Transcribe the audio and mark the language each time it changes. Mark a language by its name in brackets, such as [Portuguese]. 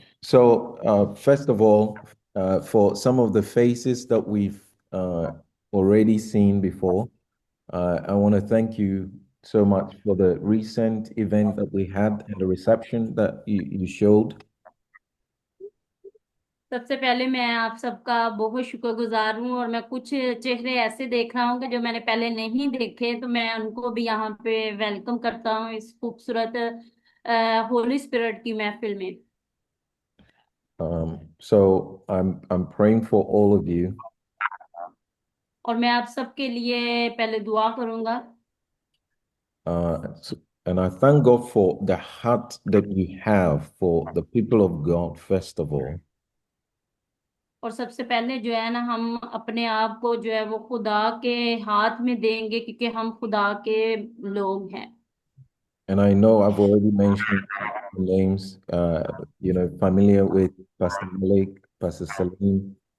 [English] So, first of all, for some of the faces that we've already seen before, I want to thank you so much for the recent event that we had and the reception that you showed. [Hindi] सबसे पहले मैं आप सबका बहुत शुक्रगुजार हूँ और मैं कुछ चेहरे ऐसे देख रहा हूँ कि जो मैंने पहले नहीं देखे, तो मैं उनको भी यहाँ पे वेलकम करता हूँ इस खूबसूरत होली स्पिरिट की महफिल में। [English] So I'm praying for all of you. [Hindi] और मैं आप सबके लिए पहले दुआ करूंगा। [English] And I thank God for the heart that you have for the people of God, first of all. [Hindi] और सबसे पहले जो है ना, हम अपने आप को जो है वो खुदा के हाथ में देंगे, क्योंकि हम खुदा के लोग हैं। [English] And I know I've already mentioned names, familiar with Pastor Malik, Pastor Salim.